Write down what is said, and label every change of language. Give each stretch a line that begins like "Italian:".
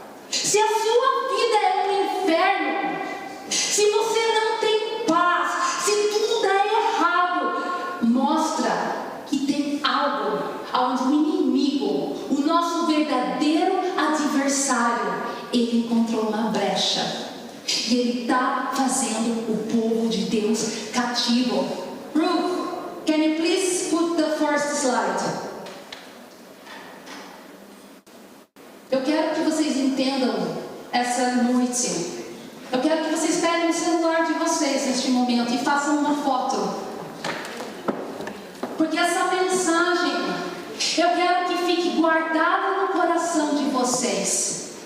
Portuguese: Se a sua vida é um inferno, se você não tem paz, se tudo dá errado, mostra que tem algo onde o inimigo, o nosso verdadeiro adversário, ele encontrou uma brecha e ele está fazendo o povo de Deus cativo.
English: Ruth, can you please put the first slide?
Portuguese: Eu quero que vocês entendam essa noite. Eu quero que vocês peguem o celular de vocês neste momento e façam uma foto. Porque essa mensagem, eu quero que fique guardada no coração de vocês.